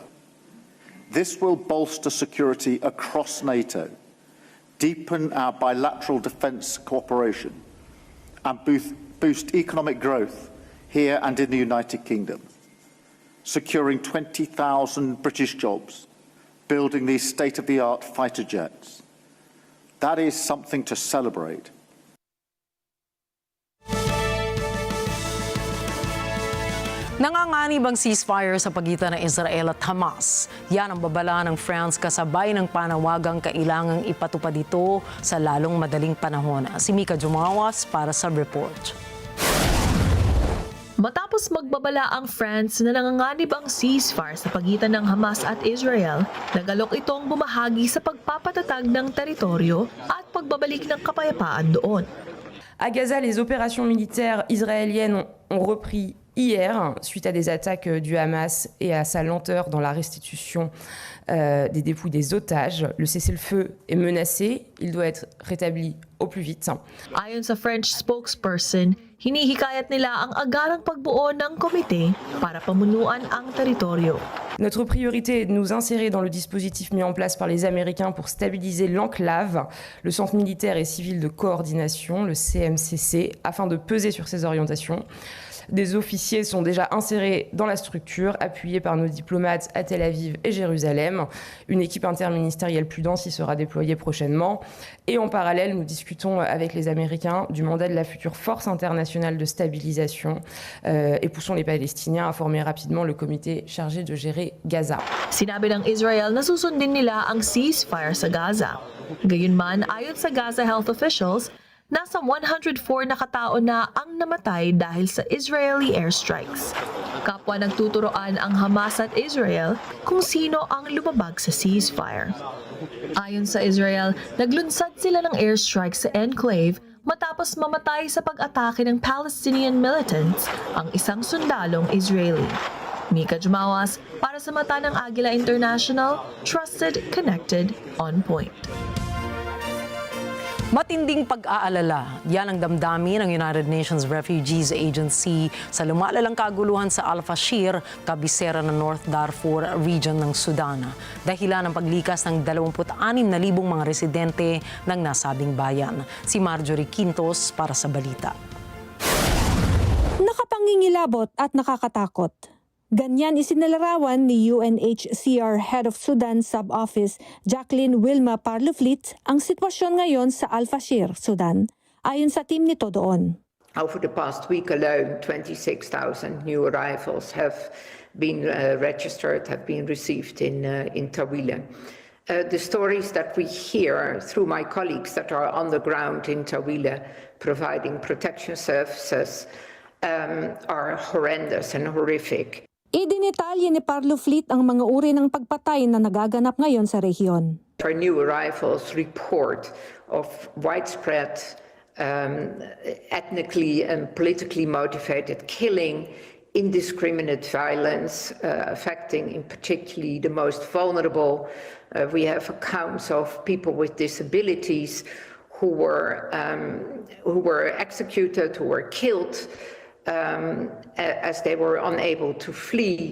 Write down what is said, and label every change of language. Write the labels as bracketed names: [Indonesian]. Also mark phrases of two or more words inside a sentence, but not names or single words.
[English] This will bolster security across NATO, deepen our bilateral defence cooperation, and boost economic growth here and in the United Kingdom, securing 20,000 British jobs, building these state-of-the-art fighter jets. That is something to celebrate. [Filipino] Nanganganib ang ceasefire sa pagitan ng Israel at Hamas. Yan ang babala ng France kasabay ng panawagang kailangang ipatupad ito sa lalong madaling panahon. Si Mika Jumawas para sa report. Matapos magbabala ang France na nanganganib ang ceasefire sa pagitan ng Hamas at Israel, nagalok itong bumahagi sa pagpapatatag ng teritoryo at pagbabalik ng kapayapaan doon. [French] À Gaza, les opérations militaires israéliennes ont repris hier, suite à des attaques du Hamas et à sa lenteur dans la restitution des dépouilles des otages. Le cessez-le-feu est menacé, il doit être rétabli au plus vite. [Filipino] Ayon sa [English] French spokesperson, [Filipino] hinihikayat nila ang agarang pagbuo ng komite para pamunuan ang teritoryo. [French] Notre priorité est de nous insérer dans le dispositif mis en place par les Américains pour stabiliser l'enclave, le Centre militaire et civil de coordination, le CMCC, afin de peser sur ces orientations. Des officiers sont déjà insérés dans la structure, appuyés par nos diplomates à Tel Aviv et Jérusalem. Une équipe interministérielle plus dense y sera déployée prochainement. Et en parallèle, nous discutons avec les Américains du mandat de la future force internationale de stabilisation et poussons les Palestiniens à former rapidement le comité chargé de gérer Gaza. [Filipino] Sinabi ng Israel na susundin nila ang ceasefire sa Gaza. Gayunman, ayon sa Gaza [English] health officials, [Filipino] nasa 104 na katao na ang namatay dahil sa [English] Israeli airstrikes. [Filipino] Kapwa nagtuturoan ang Hamas at Israel kung sino ang lumabag sa ceasefire. Ayon sa Israel, naglunsad sila ng airstrike sa enclave matapos mamatay sa pag-atake ng [English] Palestinian militants [Filipino] ang isang sundalong Israeli. Mika Jumawas para sa mata ng Agila International, [English] trusted, connected, on point. [Filipino] Matinding pag-aalala. Yan ang damdamin ng United Nations Refugees Agency sa lumalalang kaguluhan sa Al-Fashir, kabisera ng North Darfur region ng Sudan. Dahilan ng paglikas ng 26,000 mga residente ng nasabing bayan. Si Marjorie Quintos para sa balita. Nakapangingilabot at nakakatakot. Ganyan isinalarawan ni UNHCR [English] Head of Sudan Sub-Office [Filipino] Jacqueline Wilma Parloflit ang sitwasyon ngayon sa Al-Fashir, Sudan, ayon sa team nito doon. [English] Over the past week alone, 26,000 new arrivals have been registered, have been received in Tawila. The stories that we hear through my colleagues that are on the ground in Tawila providing protection services are horrendous and horrific. [Filipino] Idinitalye ni Parloflit ang mga uri ng pagpatay na nagaganap ngayon sa rehiyon. [English] Our new arrivals report of widespread ethnically and politically motivated killing, indiscriminate violence affecting in particularly the most vulnerable. We have accounts of people with disabilities who were executed, who were killed as they were unable to flee.